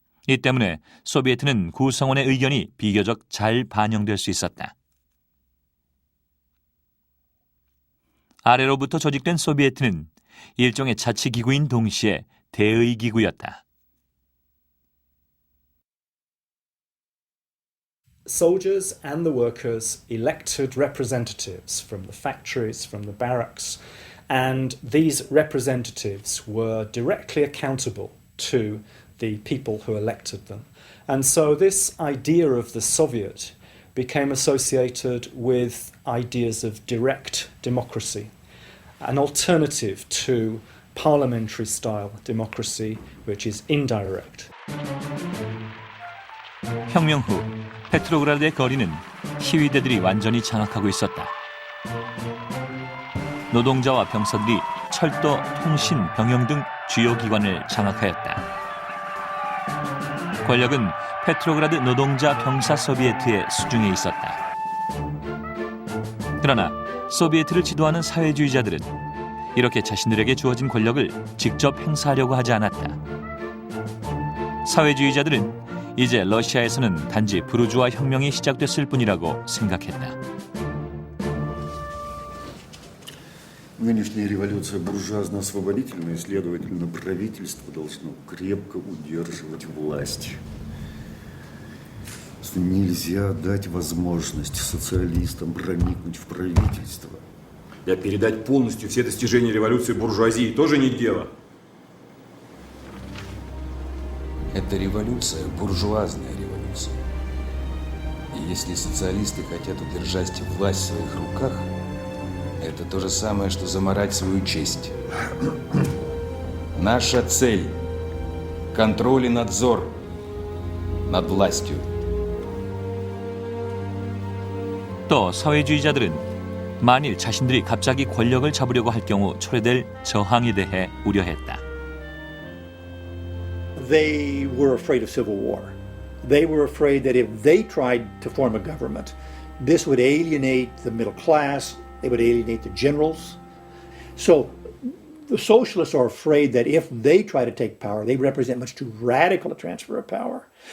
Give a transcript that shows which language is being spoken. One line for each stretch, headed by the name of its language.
Korean: 이 때문에 소비에트는 구성원의 의견이 비교적 잘 반영될 수 있었다. 아래로부터 조직된 소비에트는 일종의 자치기구인 동시에 대의기구였다.
English: Soldiers and the workers elected representatives from the factories, from the barracks, and these representatives were directly accountable to the people who elected them. And so this idea of the Soviet became associated with ideas of direct democracy, an alternative to parliamentary style democracy, which is indirect.
Korean: 혁명 후 페트로그라드의 거리는 시위대들이 완전히 장악하고 있었다. 노동자와 병사들이 철도, 통신, 병영 등 주요 기관을 장악하였다. 권력은 페트로그라드 노동자 병사 소비에트의 수중에 있었다. 그러나 소비에트를 지도하는 사회주의자들은 이렇게 자신들에게 주어진 권력을 직접 행사하려고 하지 않았다. 사회주의자들은 이제 러시아에서는 단지 부르주아 혁명이 시작됐을 뿐이라고 생각했다.
Russian: Нынешняя революция буржуазно-освободительная, следовательно, правительство должно крепко удерживать власть. Нельзя дать возможность социалистам проникнуть в правительство. Да передать полностью все достижения революции буржуазии тоже не дело. Это революция, буржуазная революция. И если социалисты хотят удержать власть в своих руках, это то же самое, что замарать свою честь. Наша цель – контроль и надзор над властью.
Korean: 또 사회주의자들은 만일 자신들이 갑자기 권력을 잡으려고 할 경우 초래될 저항에 대해 우려했다.
English: They were afraid of civil war. They were afraid that if they tried to form a government, this would alienate the middle class, they would alienate the generals. So the socialists are afraid that if they try to take power, they represent much too radical a transfer of power.